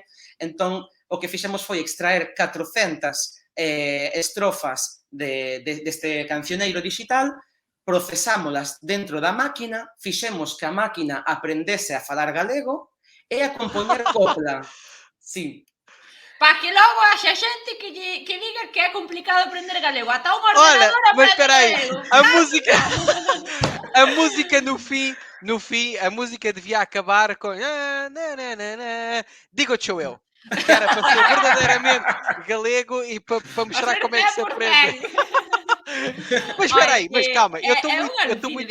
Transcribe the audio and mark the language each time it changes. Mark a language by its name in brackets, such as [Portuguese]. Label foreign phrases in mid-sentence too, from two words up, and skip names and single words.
[Galician] Entón, o que fixemos foi extraer 400 estrofas deste cancioneiro digital, procesámolas dentro da máquina, fixemos que a máquina aprendese a falar galego e a compoñer copla. Sí. Para que logo haxa xente que diga que é complicado aprender galego. Ata un [Portuguese] Olha, [Galician] ordenador [Portuguese] mas [Galician] aprende [Portuguese] espera aí, [Galician] galego. [Portuguese] a música no fim, a música devia acabar com digo-te eu. Que era para ser verdadeiramente galego e para mostrar como é que se aprende. Mas espera aí, mas calma, eu estou muito